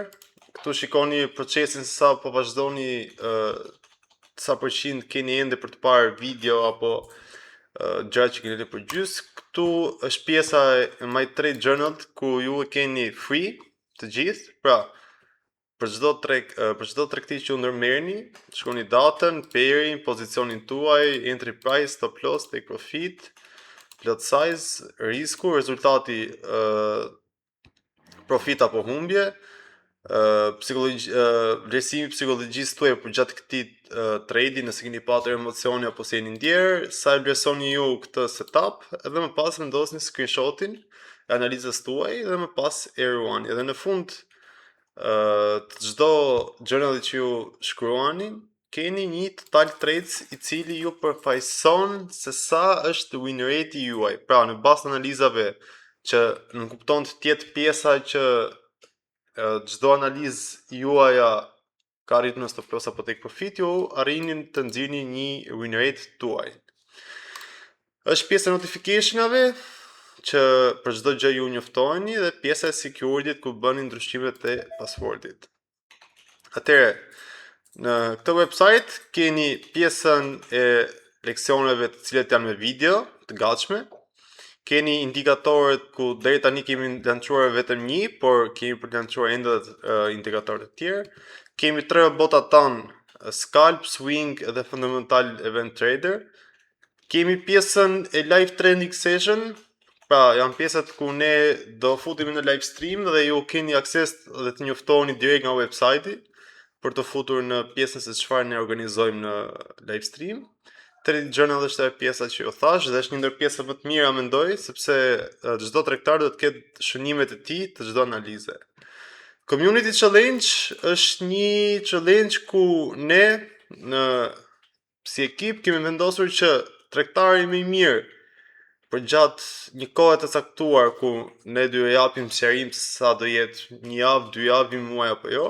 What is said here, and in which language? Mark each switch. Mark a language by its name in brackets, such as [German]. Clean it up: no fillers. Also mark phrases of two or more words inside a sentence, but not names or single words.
[Albanian] Këtu shikoni procesin se sa po vazhdoni, sa përqind keni ende për të parë video apo gjërat që keni për gjys. Këtu është pjesa e My Trade Journal ku ju e keni free të gjithë. Pra, për çdo tregti që ju ndërmerrni, shkruani datën, perin, pozicionin tuaj, [English] entry price, stop loss, take profit, lot size, [Albanian] risku, rezultati, profit apo humbje, vlerësimi psikologjisë tuaj për gjatë këtij trade, nëse keni pasur emocione apo se jeni ndjer, sa e vlerësoni ju këtë setup, edhe më pas vendosni screenshotin e analizës tuaj dhe më pas e ruani. Edhe në fund të çdo journali që ju shkruani, keni një [English] total trades [Albanian] i cili ju përfaqëson se sa është [English] win rate [Albanian] juaj. Pra, në bazë të analizave që në kupton të tjetë pjesa që çdo analizë juaja ka arritur në [English] stop loss [Albanian] apo [English] take profit, [Albanian] ju arrini të nxirrni një [English] win rate [Albanian] tuaj. Është pjesa e notificationave që për çdo gjë ju njoftoheni dhe pjesa e security-t ku bëni ndryshimet e passwordit. Atëherë, në këtë website keni pjesën e leksioneve të cilat janë me video të gatshme. Keni indikatorët ku deri tani kemi lançuar vetëm një, por kemi për të lançuar ende indikatorë të tjerë. Kemi 3 robota tanë, Scalp, Swing dhe Fundamental Event Trader. Kemi pjesën e [English] live trending session, [Albanian] pra janë pjesët ku ne do futemi në [English] live stream [Albanian] dhe ju keni akses dhe të njoftoheni direkt nga website-i për të futur në pjesën se çfarë ne organizojmë në [English] live stream. [Albanian] Trade Journal është ajo pjesa që ju thash dhe është një ndër pjesët më të mira mendoj, sepse çdo tregtar do të ketë shënimet e tij të çdo analize. Community Challenge është një challenge ku ne si ekip kemi vendosur që tregtari më i mirë për gjatë një kohe të caktuar ku ne do ju japim sqarim se sa do jetë një javë, 2 javë, një muaj apo jo.